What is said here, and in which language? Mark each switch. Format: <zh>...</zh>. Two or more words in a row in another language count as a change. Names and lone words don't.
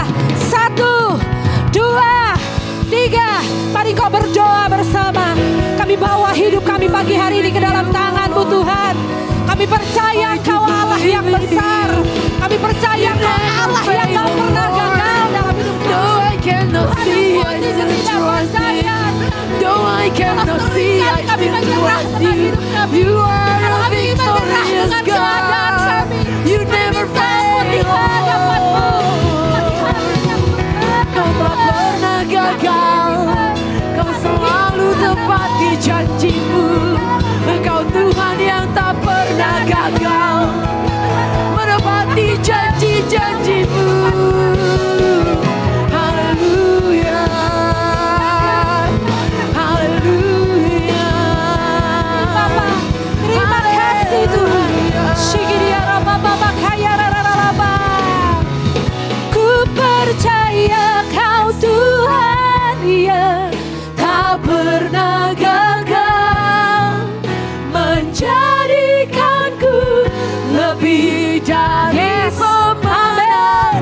<id>1, 2, 3. Mari kau berdoa bersama. Kami bawa hidup kami pagi hari ini ke dalam tangan-Mu Tuhan. Kami percaya Kau Allah yang besar. Kami percaya Kau Allah yang gak pernah gagal dalam hidup kami.</id> <en>Though I cannot see, I still trust you. Though I cannot see, I still trust you. You are a victorious God. You never fail.</en> <id>Kau tak pernah gagal. Kau selalu tepati janji-Mu. Engkau Tuhan yang tak pernah gagal menepati janji-janji-Mu. Haleluya, haleluya. Bapa, terima kasih Tuhan. Shigiria raba baba kaya rararaba. Ku percaya Kau Tuhan yang Tak pernah gagal menjadikanku lebih dari pemenang.</id>